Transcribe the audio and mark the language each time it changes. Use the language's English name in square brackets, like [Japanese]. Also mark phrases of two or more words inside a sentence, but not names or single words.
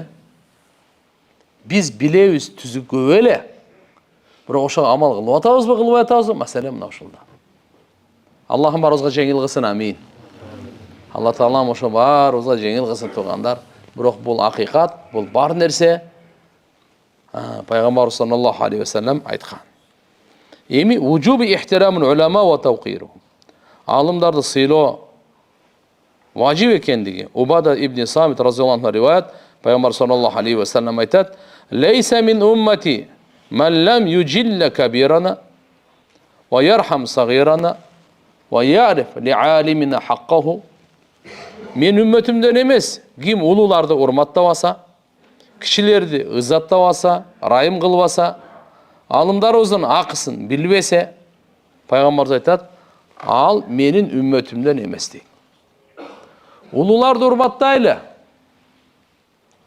[Kyrgyz] Биз билебиз түзүккө эле. Бирок ошого амал кылып атабызбы, кылбай атабызбы? Маселе мына ушулда. Аллахым барыбызга жеңил кылсын, амин. Алла таалам ошо барыбызга жеңил кылсын туугандар. Бирок бул акыйкат, бул бар нерсе. Пайгамбар [Arabic] صلى الله عليه وسلم [Kyrgyz] айткан. [Arabic] Эми وجوب احترام العلماء وتوقيرهم. [Kyrgyz] Алымдарды сыйлоо важип экендиги. Убада ибн Самит [Arabic] رضي الله عنه [Kyrgyz] риваят, Пайгамбар [Arabic] صلى الله عليه وسلم [Kyrgyz] айтат: [Arabic] "ليس من أمتي من لم يجل كبيرنا ويرحم صغيرنا ويعرف لعالمنا حقه." [Kyrgyz] Мен үммөтүмдөн эмес, ким улууларды урматтабаса, кишилерди ыззаттабаса, райым кылбаса, алымдарыбыздын акысын билбесе, Пайгамбарыбыз айтат, ал менин үммөтүмдөн эмес дейт. Улууларды урматтайлы.